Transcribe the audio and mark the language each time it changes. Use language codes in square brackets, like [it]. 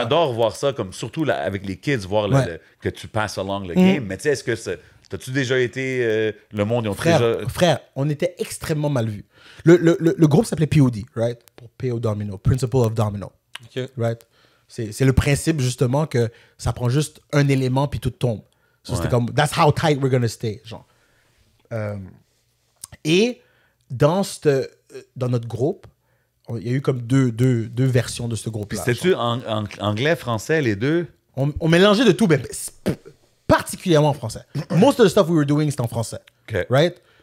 [fr] j'adore voir ça, comme surtout là, avec les kids, voir que tu passes along le game. Mais tu sais, est-ce que t'as-tu déjà été le monde, ils ont Frère, on était extrêmement mal vus. Le groupe s'appelait POD, right? Pour P.O. Domino, Principle of Domino. Okay. Right? C'est le principe, justement, que ça prend juste un élément puis tout tombe. So, c'était comme, [en] that's how tight we're gonna stay, [fr] genre. Et dans notre groupe, il y a eu comme deux versions de ce groupe-là. C'était-tu anglais, français, les deux? On mélangeait de tout, mais particulièrement en français. [en] Most of the stuff we were doing, c'était en français. [fr] Okay. Right?